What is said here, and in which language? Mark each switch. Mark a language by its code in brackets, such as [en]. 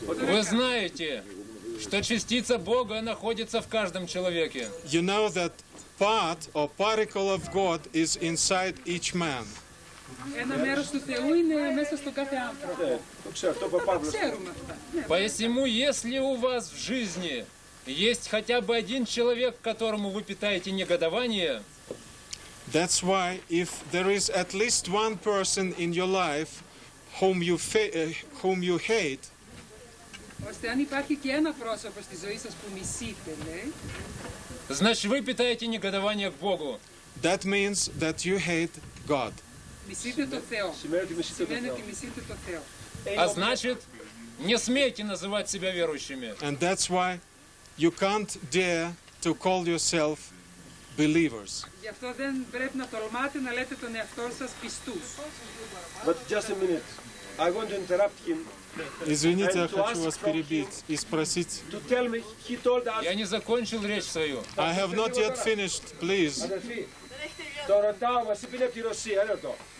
[ru] Вы знаете, что частица Бога находится в каждом человеке. [en] You know that part or particle of God is inside each man. [el] Ένα μέρος του Θεού είναι μέσα στον κάθε άνθρωπο. Το ξέρω, αυτό που ο Παύλος. Ξέρουμε αυτά. [ru] Посему, если у вас в жизни есть хотя бы один человек, которому вы питаете негодование, [en] that's why if there is at least one person in your life whom you hate, [el] ώστε αν υπάρχει και ένα πρόσωπο στη ζωή σας που μισείτε, λέει, [ru] значит, вы питаете негодование к Богу. [en] That means that you hate God. [el] Μισείτε το Θεό. Σημαίνει ότι μισείτε το Θεό. [ru] А значит, не смейте называть себя верующими. [en] And that's why you can't dare to call yourself believers. [el] Γι' αυτό δεν πρέπει να τολμάτε να λέτε τον εαυτό σας πιστούς. [en] But just a minute. I want to interrupt him. [ru] Извините, я хочу вас перебить и спросить. Я не закончил речь свою. [en] I have not yet finished, please. [el] Το ρωτάω, μας είπε από τη Ρωσία, ρωτώ.